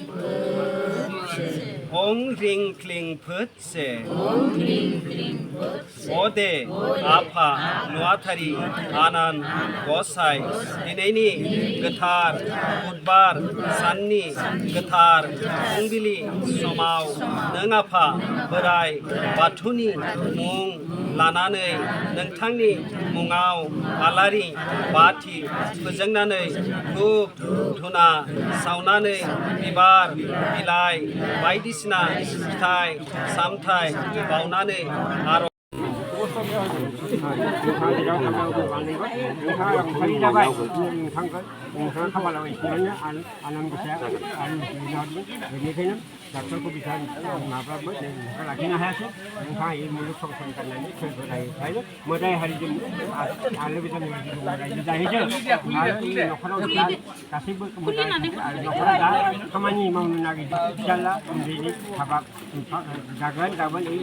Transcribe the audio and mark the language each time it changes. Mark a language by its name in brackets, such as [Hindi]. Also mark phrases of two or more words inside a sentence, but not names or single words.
[Bodo] Ring kling putse. Ode Apa Nuathari Anan Gosai Dineni Gathar Budbar Sanni Gathar Fungbili Somau Nangapa Berai Bathuni Mung Lanane Nangtangni Mungau Alari Bati Pujangane Dhub Dhuna Saunane Bibar Bilai Baidisina Fitai Samthai Baunane Aro डाक्टरखौ बिथां माबाबो लाखिनो हायासै नोंथाङा बे मुलुग संसार गारनानै खैफोदायो मोदाय हारिजों आलो गोजोन रायजो जाहैदों आरो बे न'खराव दा गासैबो मोजां आरो न'खरा दा खामानि मावनो नागिरदों फिसाला उन्दैनि हाबा जागोन गाबोन बे